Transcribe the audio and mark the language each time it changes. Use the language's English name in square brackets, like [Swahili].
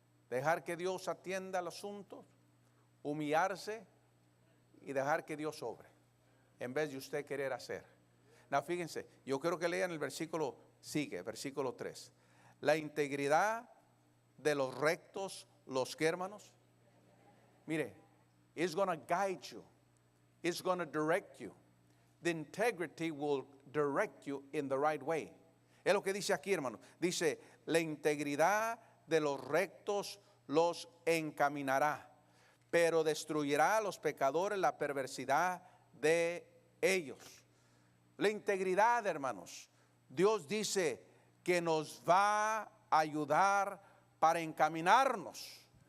[Spanish] Dejar que Dios atienda el asunto, humillarse y dejar que Dios obre, en vez de usted querer hacer. Now, fíjense, yo quiero que lean el versículo, versículo 3. La integridad de los rectos, los, ¿qué, hermanos? [English] Mire, it's going to guide you. It's going to direct you. The integrity will direct you in the right way. [Spanish] Es lo que dice aquí, hermano. Dice: la integridad de los rectos los encaminará, pero destruirá a los pecadores la perversidad de ellos. La integridad, hermanos, Dios dice que nos va a ayudar para encaminarnos.